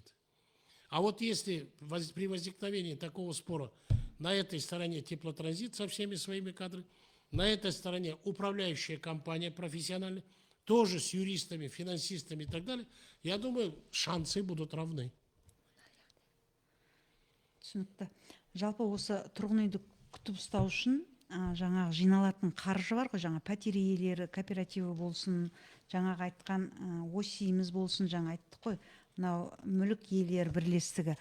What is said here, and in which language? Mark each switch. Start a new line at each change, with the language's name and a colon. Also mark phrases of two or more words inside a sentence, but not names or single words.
Russian: А вот если при возникновении такого спора на этой стороне теплотранзит со всеми своими кадрами, на этой стороне управляющая компания профессиональная, тоже с юристами, финансистами и так далее, я думаю, шансы будут равны.
Kazakh: Түсінікті. Жалпы осы тұрғын үйді күтіп ұстау үшін жаңағы жиналатын қаржы бар ғой, жаңа пәтер иелері кооперативі болсын, жаңағы айтқан ОСИ-міз болсын, жаңа айттық қой, мынау мүлік иелері бірлестігі.